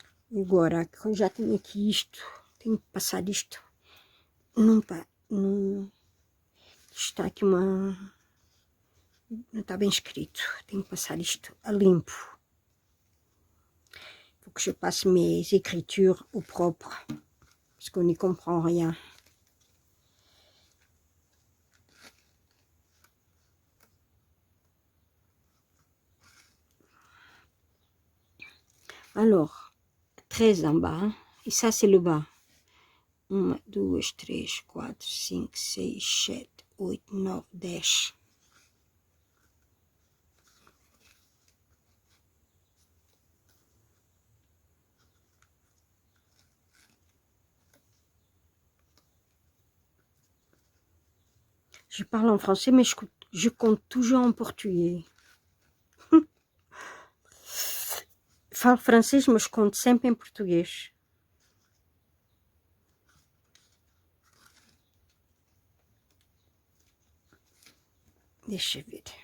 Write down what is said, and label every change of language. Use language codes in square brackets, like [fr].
[pt] E agora, quando já tenho aqui isto, tenho que passar isto. Não está aqui uma... Não está bem escrito. Tenho que passar isto a limpo. [fr] Faut que je passe mes écritures au propre. Parce qu'on n'y comprend rien. Alors, 13 en bas. Et ça, c'est le bas. [pt] 1, 2, 3, 4, 5, 6, 7, 8, 9, 10. [fr] Je parle en français, mais je compte toujours en portugais. [pt] Falo francês, mas conto sempre em português. Deixa eu ver.